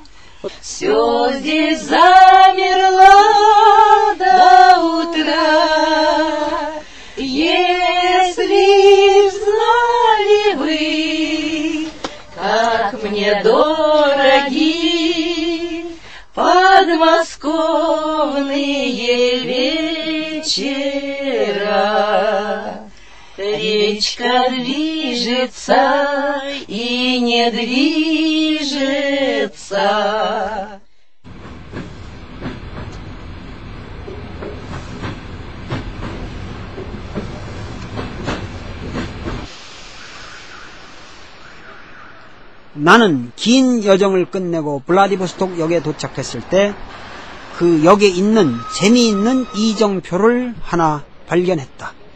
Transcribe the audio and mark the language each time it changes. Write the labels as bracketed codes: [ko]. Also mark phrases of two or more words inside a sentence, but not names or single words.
[ru] Все здесь замерло до утра, если знали вы, как мне дороги подмосковные вечера. Речка движется и не движется. [ko] 나는 긴 여정을 끝내고 블라디보스톡 역에 도착했을 때 그 역에 있는 재미있는 이정표를 하나 발견했다.